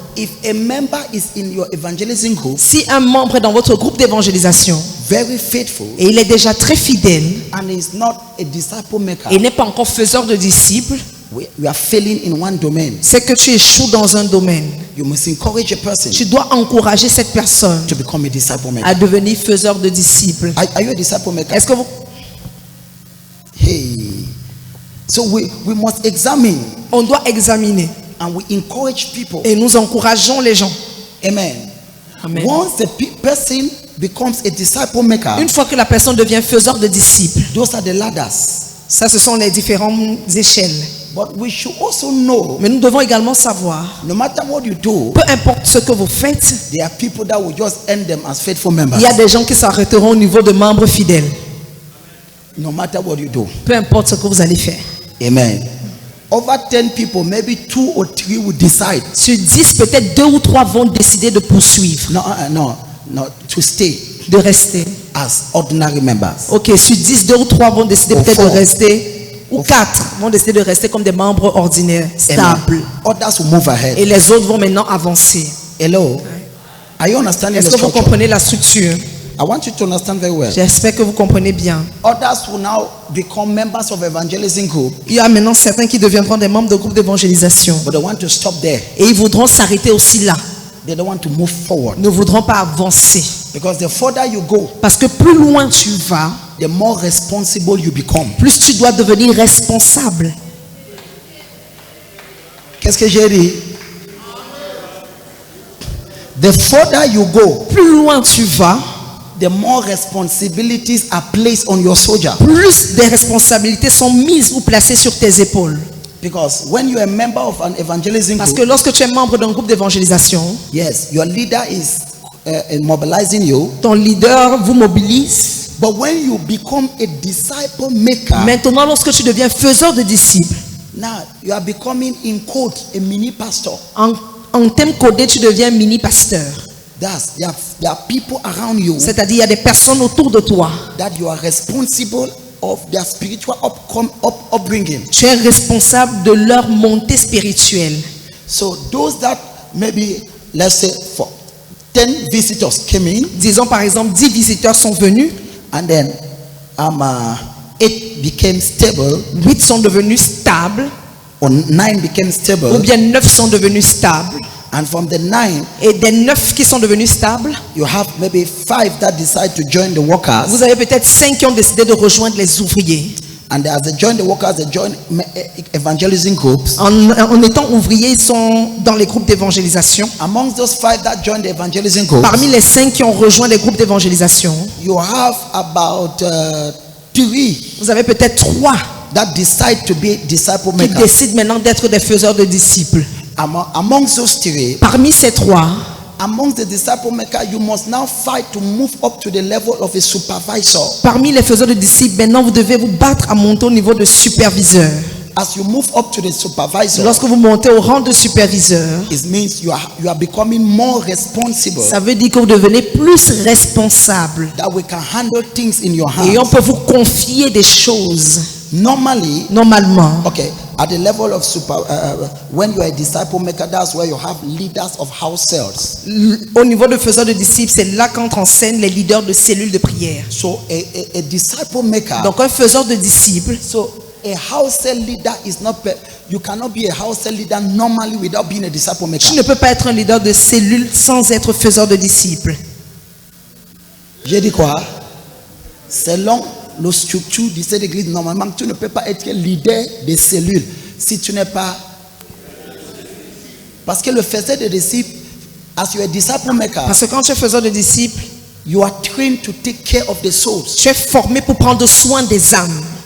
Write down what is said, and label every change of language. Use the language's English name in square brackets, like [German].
[English] if a member is in your evangelism group, [French] si un membre est dans votre groupe d'évangélisation, [English] very faithful [French] et il est déjà très fidèle [English] and is not a disciple maker, [French] et n'est pas encore faiseur de disciples, [English] we are failing in one domain. [French] c'est que tu échoues dans un domaine. [English] You must encourage a person [French] Tu dois encourager cette personne [English] to become a disciple maker. [French] à devenir faiseur de disciples. [English] Are you a disciple maker? [French] Est-ce que vous... [English] Hey. So we must examine [French] On doit examiner [English] and we encourage people. [French] et nous encourageons les gens. [English] Amen. [French] Amen. [English] Once the person becomes a disciple maker, [French] Une fois que la personne devient faiseur de disciples, [English] those are the ladders. [French] ça ce sont les différentes échelles. [English] But we should also know, [French] Mais nous devons également savoir, [English] no matter what you do, [French] peu importe ce que vous faites, [English] there are people that will just end them as faithful members. [French] il y a des gens qui s'arrêteront au niveau de membres fidèles. [English] No matter what you do. [French] Peu importe ce que vous allez faire. [English] Amen. Over 10 people, maybe 2 or 3 will decide. [French] Sur 10, peut-être 2 ou 3 vont décider de poursuivre, [English] No, to stay [French] de rester. [English] as ordinary members. [French] Ok, sur 10, 2 ou 3 vont décider Au peut-être de fond. rester, ou 4 vont décider de rester comme des membres ordinaires, stables. [English] Amen. Others will move ahead. [French] Et les autres vont maintenant avancer. [English] Hello. Are you understanding [French] Est-ce [English] the [French] que vous [English] structure? [French] comprenez la structure? [English] I want you to understand very well. [French] J'espère que vous comprenez bien. [English] Others will now become members of evangelism group, [French] Il y a maintenant certains qui deviendront des membres de groupes d'évangélisation. [English] but they want to stop there. [French] Et ils voudront s'arrêter aussi là. [English] They don't want to move forward. [French] Ne voudront pas avancer. [English] Because the further you go, [French] Parce que plus loin tu vas, [English] the more responsible you become. [French] plus tu dois devenir responsable. Qu'est-ce que j'ai dit? [English] The further you go, [French] Plus loin tu vas, [English] the more responsibilities are placed on your soldier. [French] plus des responsabilités sont mises ou placées sur tes épaules. [English] Because when you are a member of an evangelism [French] Parce que [English] group, [French] lorsque tu es membre d'un groupe d'évangélisation, [English] yes, your leader is mobilizing you. [French] ton leader vous mobilise. [English] But when you become a disciple maker, [French] Maintenant, lorsque tu deviens faiseur de disciples, [English] now you are becoming, in quote, a mini pastor. [French] en thème codé, tu deviens mini-pasteur. [English] There are people around you [French] C'est-à-dire, il y a des personnes autour de toi. [English] that you are responsible of their spiritual upbringing. [French] Tu es responsable de leur montée spirituelle. [English] So those that maybe, let's say, for 10 visitors came in, [French] Disons par exemple, 10 visiteurs sont venus, [English] and then 8 became stable, [French] 8 sont devenus stables, [English] or 9 became [French] ou [English] stable, [French] bien 9 sont devenus stables. [English] and from the 9, [French] Et des 9 qui sont devenus stables, [English] you have maybe 5 that decide to join the workers, [French] vous avez peut-être 5 qui ont décidé de rejoindre les ouvriers. [English] and as they join the workers, they join evangelism groups. [French] En étant ouvriers, ils sont dans les groupes d'évangélisation. [English] Amongst those 5 that join the evangelism groups, [French] Parmi les 5 qui ont rejoint les groupes d'évangélisation, [English] you have about 3 [French] vous avez peut-être 3 [English] that decide to be disciple [French] qui [English] makers. [French] décident maintenant d'être des faiseurs de disciples. [English] Amongst those 3, [French] Parmi ces 3, [English] amongst the disciple makers, you must now fight to move up to the level of a supervisor. [French] parmi les faiseurs de disciples, maintenant vous devez vous battre à monter au niveau de superviseur. [English] As you move up to the supervisor, [French] Lorsque vous montez au rang de superviseur, [English] it means you are becoming more responsible, [French] ça veut dire que vous devenez plus responsable. [English] that we can handle things in your [French] Et on [English] hands. [French] peut vous confier des choses. [English] Normally, [French] Normalement, [English] okay, at the level of when you are a disciple maker, that's where you have leaders of house cells. [French] au niveau de faiseurs de disciples, c'est là qu'entrent en scène les leaders de cellules de prière. [English] So a disciple maker, [French] Donc un faiseur de disciples, [English] so a house cell leader is not, you cannot be a house cell leader normally without being a disciple maker. [French] tu ne peux pas être un leader de cellule sans être faiseur de disciples. J'ai dit quoi? Selon la structure de cette église, normalement, tu ne peux pas être leader des cellules si tu n'es pas. Parce que le faiseur de disciples, [English] as you are a disciple maker, [French] Parce que quand tu es faiseur de disciples, [English] you are trained to take care of the souls. [French] tu es formé pour prendre soin des âmes.